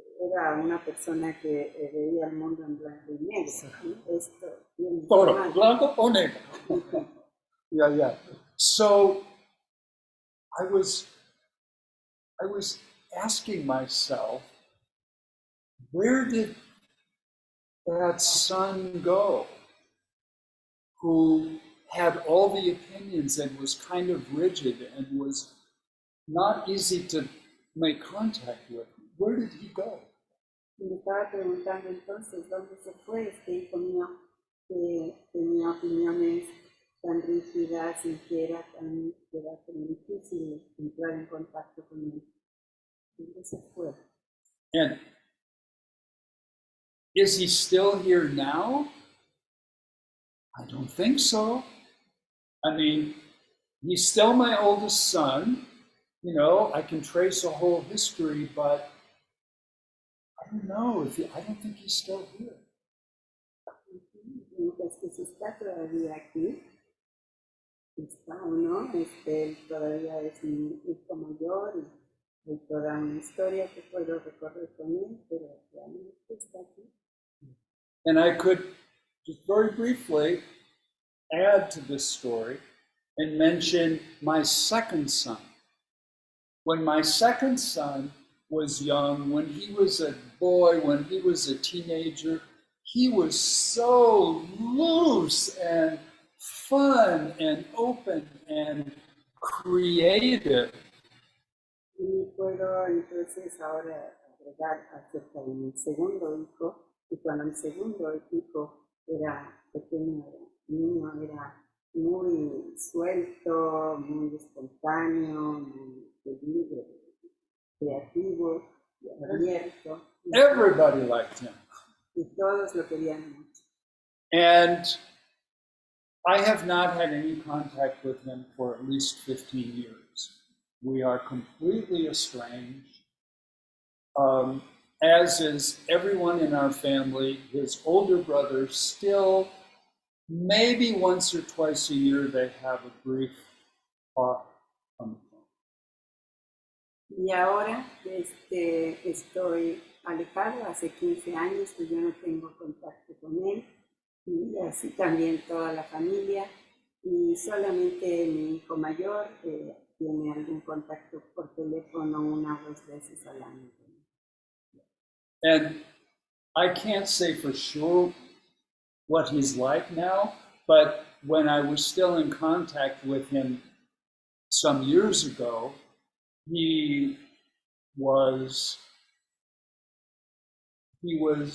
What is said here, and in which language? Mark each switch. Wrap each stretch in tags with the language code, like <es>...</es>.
<es>era una persona que veía el mundo en blanco y negro. ¿No? Esto tiene Color, blanco o negro. Yeah.</es> <en>So I was asking myself, where did that son go who had all the opinions and was kind of rigid and was not easy to make contact with? Where did he go?</en> <es>Y me estaba preguntando entonces, ¿dónde se fue este hijo mío que tenía opiniones tan rígidas y que era tan difícil entrar en contacto con él? ¿Dónde se fue?</es> <en>And is he still here now? I don't think so. I mean, he's still my oldest son. You know, I can trace a whole history, but I don't know I don't think he's still here.</en> <es>Mientras que si está todavía aquí, está o no, él todavía es mi hijo mayor y hay toda una historia que puedo recorrer con él, pero realmente está aquí.</es> <en>And I could just very briefly add to this story and mention my second son. When my second son was young, when he was a boy, when he was a teenager, he was so loose and fun and open and creative.</en> <es>Y puedo entonces ahora agregar acerca de mi segundo hijo, y cuando mi segundo hijo era pequeño, niño, era muy suelto, muy espontáneo, muy libre, creativo, abierto.</es> <en>Everybody liked him.</en> <es>Y todos lo querían mucho.</es> <en>And I have not had any contact with him for at least 15 years. We are completely estranged, as is everyone in our family. His older brothers still, maybe once or twice a year, they have a brief talk on the phone.</en> <es>Y ahora estoy alejado, hace 15 años que yo no tengo contacto con él, y así también toda la familia, y solamente mi hijo mayor tiene algún contacto por teléfono una o dos veces al año.</es> <en>And I can't say for sure what he's like now, but when I was still in contact with him some years ago, he was mean.</en>